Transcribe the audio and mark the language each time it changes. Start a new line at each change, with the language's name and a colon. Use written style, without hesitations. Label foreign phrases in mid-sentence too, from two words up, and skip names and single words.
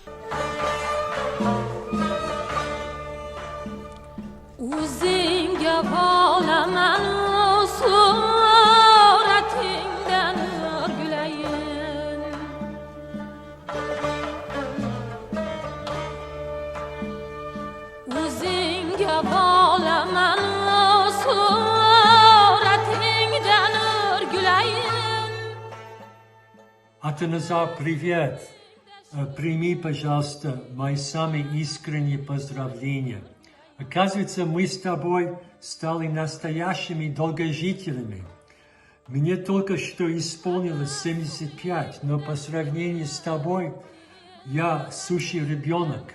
Uzbek: O'zingga bolaman suratingdan o'rgulayin. O'zingga bolaman suratingdan o'rgulayin.
Russian: Атаназар, привет! Прими, пожалуйста, мои самые искренние поздравления. Оказывается, мы с тобой стали настоящими долгожителями. Мне только что исполнилось 75, но по сравнению с тобой я сущий ребенок.